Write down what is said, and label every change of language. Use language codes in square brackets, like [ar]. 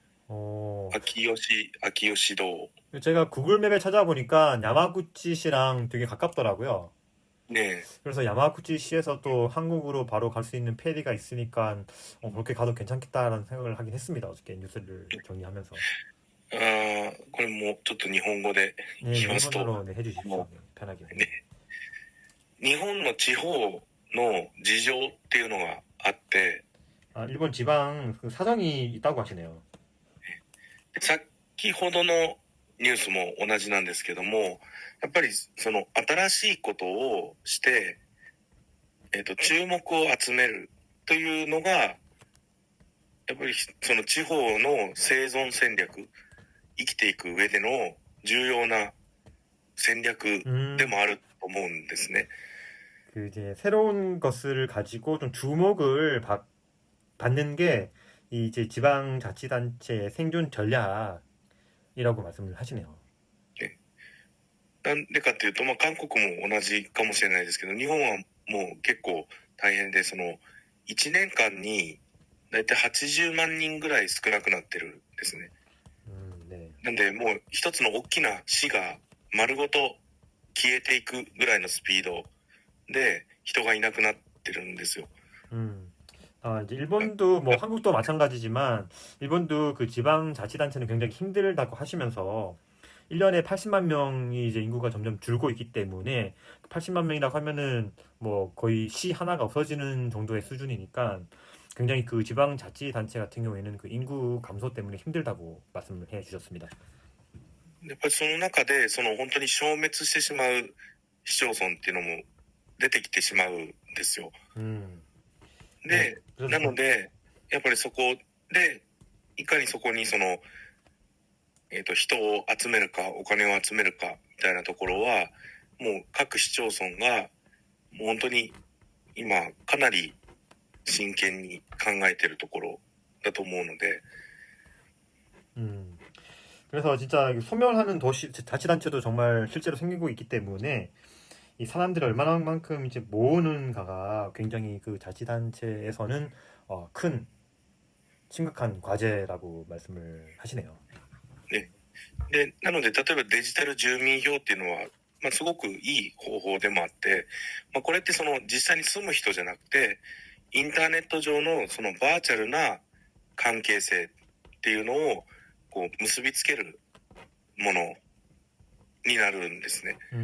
[ko] 어, 아키요시도. 제가 구글맵에 찾아보니까 야마구치시랑 되게 가깝더라고요. 네. 그래서 야마구치시에서 또 한국으로 바로 갈 수 있는 페리가 있으니까 그렇게 가도 괜찮겠다라는 생각을 하긴 했습니다. 어저께 뉴스를 정리하면서. [ja] これもちょっと日本語で [ko] 네, [ja] 言い [ko] 네, [ja] ますと、 [ko] 일본어로 네, 해주십시오. 네, 편하게. 네. [ja] 日本の地方の事情っていうのがあって、 [ko] 아, 일본 지방 그 사정이 있다고 하시네요. [ja] 先ほどのニュースも同じなんですけども、やっぱりその新しいことをして、注目を集めるというのが、やっぱりその地方の生存戦略、生きていく上での重要な戦略でもあると思うんですね。 [ko] 그 이제 새로운 것을 가지고 좀 주목을 받는 게 이제 지방자치단체의 생존 전략이라고 말씀을 하시네요. [ja] なんでかっていうと、韓国も同じかもしれないですけど、日本はもう結構大変で、その1年間にだいたい80万人ぐらい少なくなってるんですね。 [ko] 네. [ja] なんでもう一つの大きな市が丸ごと消えていくぐらいのスピードで人がいなくなってるんですよ。 [ko] 이제 일본도 뭐 한국도 마찬가지지만 일본도 그 지방자치단체는 굉장히 힘들다고 하시면서 1년에 80만 명이 이제 인구가 점점 줄고 있기 때문에 80만 명이라고 하면은 뭐 거의 시 하나가 없어지는 정도의 수준이니까 굉장히 그 지방자치단체 같은 경우에는 그 인구 감소 때문에 힘들다고 말씀을 해 주셨습니다. [ja] やっぱりその中でその本当に消滅してしまう市町村っていうのも出てきてしまうんですよ。で、なのでやっぱりそこでいかにそこにその人を集めるかお金を集めるかみたいなところはもう各市町村がもう本当に今かなり真剣に考えてるところだと思うので、 [ko] 그래서 진짜 소멸하는 도시 자치단체도 정말 실제로 생기고 있기 때문에 이 사람들이 얼마나만큼 이제 모으는가가 굉장히 그 자치단체에서는 큰 심각한 과제라고 말씀을 하시네요. [ja] でなので例えばデジタル住民票っていうのは、すごくいい方法でもあって、これってその実際に住む人じゃなくてインターネット上のそのバーチャルな関係性っていうのをこう結びつけるものになるんですね。